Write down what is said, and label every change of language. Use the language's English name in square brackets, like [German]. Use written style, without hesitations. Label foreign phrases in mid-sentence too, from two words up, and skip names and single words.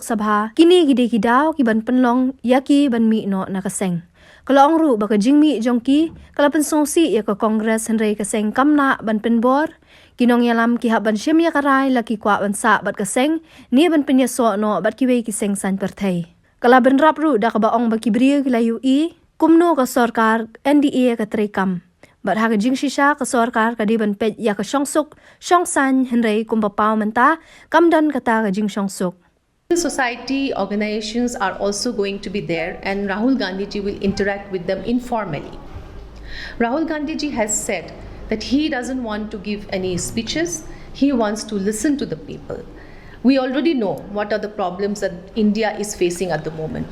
[Khasi] Sabha kini gide kidaw ki ban penlong yaki ban mi no na ka Seng Kalau ru baka jingmi jongki kala pensongsi ya ka Kongres henrei ka Seng kamna ban penbor ki Nongïalam ki hab ban syem ya karai laki kwa ban sa bat ka Seng ni ban penyaso no bat ki wei ki Seng san perthai kala ban rap ru da ka baong baki bria ki layu I kumno ka sarkar NDA ka trekam bat ha ka jing shisha ka sarkar ka di ban pet ya ka shongsuk shongsan henrei kumpapaw menta kamdan kata ka jing shongsuk [English] Civil society organizations are also going to be there, and Rahul Gandhi ji will interact with them informally. Rahul Gandhi ji has said that he doesn't want to give any speeches, he wants to listen to the people. We already know what are the problems that India is facing at the moment.